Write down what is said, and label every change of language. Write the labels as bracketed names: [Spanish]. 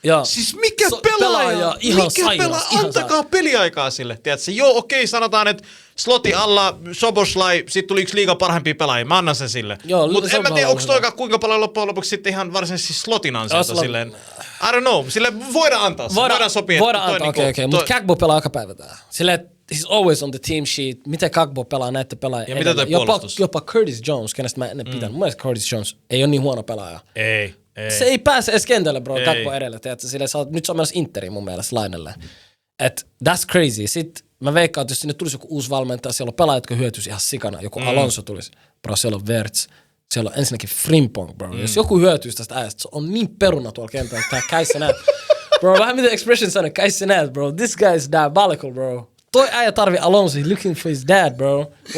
[Finnish] Siis mikä pelaaja? Antakaa peliaikaa sille. Tiedätkö? Joo, okei, sanotaan, että Slotin alla Soboslai, sit tuli yksi liigan parhaimpia pelaajia. Mä annan sen sille. Mutta en mä tiedä, onko toikaan kuinka paljon loppujen lopuksi sitten ihan varsinaisesti Slotin ansiota silleen. [English] I don't know. [Finnish] Sille voidaan antaa. Voidaan sopia. Voidaan antaa, okei. Mutta Kagbo pelaa joka päivä tää. [English] Silleen, he's always on the team sheet. [Finnish] Miten Kagbo pelaa näitä pelaajia? Ja mitä toi puolustus? Jopa Curtis Jones, kenestä mä ennen pitänyt. Mun mielestä Curtis Jones ei ole niin huono pelaaja. Ei. Se ei pääse edes kentälle, bro, Gakpo edellä. Nyt se on myös Interi mun mielestä lainelle. Et [English] that's crazy. [Finnish] Sitten mä veikkaan, että jos sinne tulisi joku uusi valmentaja, siellä on pelaajat, jotka hyötyisi ihan sikana. Joku Alonso tulisi. Bro, siellä on Wirtz. Siellä on ensinnäkin Frimpong, bro. Jos joku hyötyisi tästä äijästä, se on niin peruna tuolla kentällä, että käissä näet. Bro, vähän miten expression sanoo, käissä näet, bro. [English] This guy is diabolical, bro. [Finnish] Toi äijä tarvii Alonso, [English] he's looking for his dad, bro.